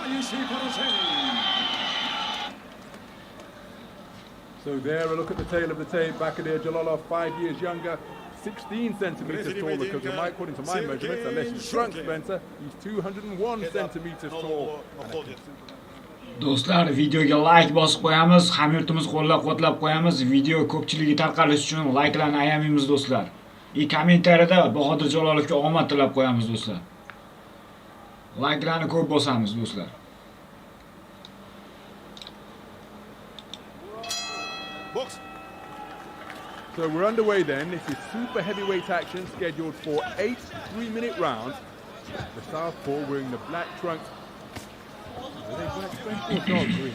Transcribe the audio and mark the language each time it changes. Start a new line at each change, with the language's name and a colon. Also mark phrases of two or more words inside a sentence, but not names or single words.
Ukrainian: Всі поражені.
English: So there, a look at the tail of the tape. Bakadir Jalolov, 5 years younger, 16 centimeters taller, because according to my measurements, unless he's shrunk, Spencer, he's 201 centimeters tall.
Uzbek: Do'stlar, videoga like bosib qo'yamiz, hamyurtimiz qo'llab-quvvatlab qo'yamiz. Video ko'pchiligi tarqalishi uchun likelarni ayamaymiz do'stlar. Kommentariyada Bahodir Jalolovga omad tilab qo'yamiz do'stlar. Likelarni ko'p bosamiz do'stlar. Box.
English: So we're underway then. This is super heavyweight action scheduled for 8 3-minute rounds. The southpaw wearing the black trunks. Are they black trunks or dark green?